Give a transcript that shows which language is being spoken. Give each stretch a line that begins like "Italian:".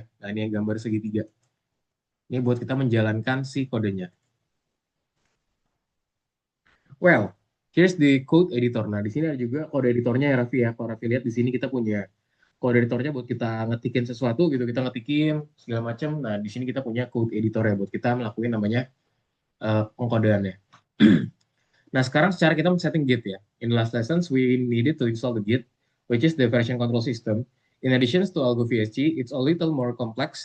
Indonesian: Nah, ini yang gambar segitiga. Ini buat kita menjalankan si kodenya.
English: Well, here's the code editor.
Indonesian: Nah, di sini ada juga kode editornya ya Raffi ya. Kalau Raffi lihat di ssini kita punya kode editornya buat kita ngetikin sesuatu gitu, kita ngetikin segala macam. Nah, di sini kita punya code editor ya buat kita melakukan namanya pengkodeannya. Nah, sekarang secara kita men-setting Git ya.
English: In the last lessons, we needed to install the Git, which is the version control system. In addition to Algo VSG, it's a little more complex.